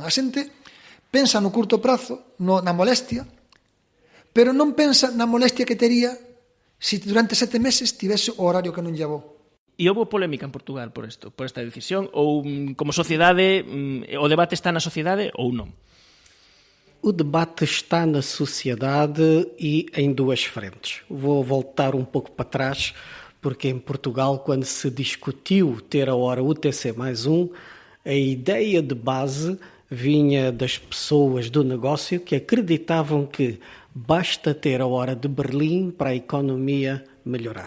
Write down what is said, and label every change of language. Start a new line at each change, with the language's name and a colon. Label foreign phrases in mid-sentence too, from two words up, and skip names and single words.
Galician: A xente pensa no curto prazo, na molestia, pero non pensa na molestia que tería se durante 7 meses tivese o horario que non llevou. E houve polémica en Portugal por esta decisión? Ou como sociedade, o debate está na sociedade ou non?
Portuguese: O debate está na sociedade e em 2 frentes. Vou voltar um pouco para trás, porque em Portugal, quando se discutiu ter a hora UTC+1, a ideia de base vinha das pessoas do negócio que acreditavam que basta ter a hora de Berlim para a economia melhorar.